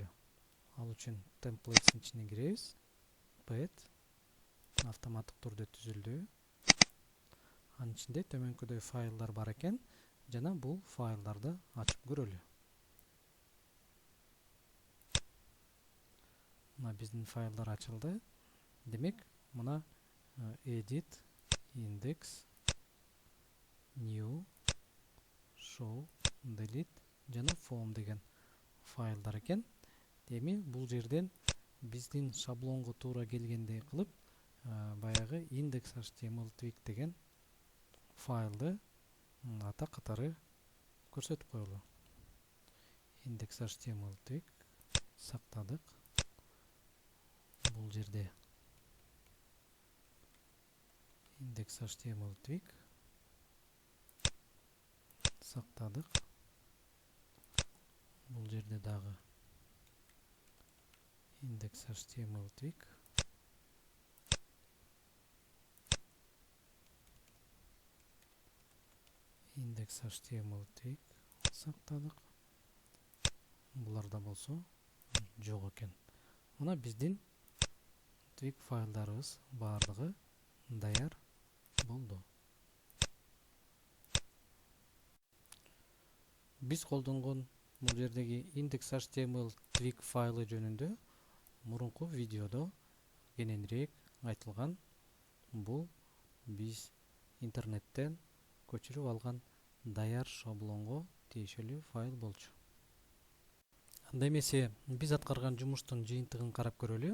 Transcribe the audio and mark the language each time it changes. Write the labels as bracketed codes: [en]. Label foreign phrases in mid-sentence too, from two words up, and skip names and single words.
[ky] Ал үчүн template'ин ичине киребиз. Pet автоматтык түрдө түзүлдү. Анын ичинде төмөнкүдөй файлдар бар экен жана бул файлдарды ачып көрөлү. Мына биздин файлдар ачылды. Демек, мына edit, index, new, show, delete жана form деген файлдар экен. Эми бул жерден биздин шаблонго туура келгендей кылып, баягы index.html twig деген файлды ата катары көрсөтүп коелу. Index.html twig сактадык. Бул жерде index.html twig сактадык. Бул жерде дагы index.html twig index.html twig сактадык. Буларда болсо жок экен. Мына биздин twig файлдарыбыз баардыгы даяр болду. Биз колдонгон бул жердеги index.html twig файлы жөнүндө мурунку видеодо кененирээк айтылган. Бул биз интернеттен көчүрүп алган даяр шаблонго тиешелүү файл болчу. Анда эмесе биз аткарган жумуштун жыйынтыгын карап көрөлү.